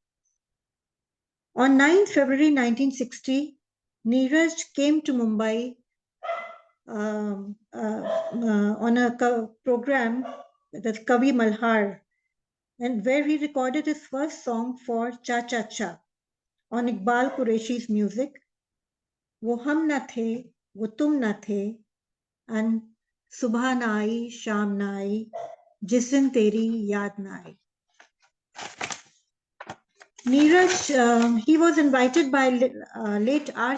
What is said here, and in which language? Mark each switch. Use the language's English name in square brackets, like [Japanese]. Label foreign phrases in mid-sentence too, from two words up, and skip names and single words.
[English] On 9 February 1960, Neeraj came to Mumbai on a program, the Kavi Malhar, and where he recorded his first song for Cha Cha Cha on Iqbal Qureshi's music, Wo Hum Na The, Wo Tum Na The, and Subha Na Aayi, Sham Na Aayi, Jis Din Teri Yaad Na Aayi. Neeraj, he was invited by late R.